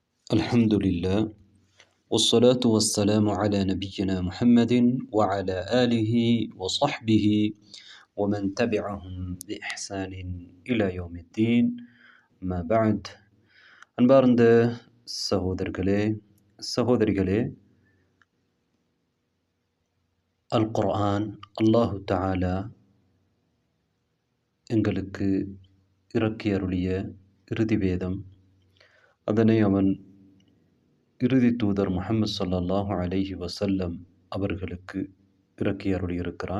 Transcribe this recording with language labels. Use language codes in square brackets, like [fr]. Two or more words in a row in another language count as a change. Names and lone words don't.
[ar] الحمد لله والصلاة والسلام على نبينا محمد وعلى آله وصحبه ومن تبعهم بإحسان إلى يوم الدين ما بعد அன்பார்ந்த [ta] சகோதரிகளே அல் குர்ஆன் [ar] الله تعالى [ta] எங்களுக்கு இறக்கி அருளிய இறுதி வேதம், அதனை அவன் இறுதி தூதர் முஹம்மது [ar] صلى الله عليه وسلم [ta] அவர்களுக்கு இறக்கி அருளியிருக்கிறான்.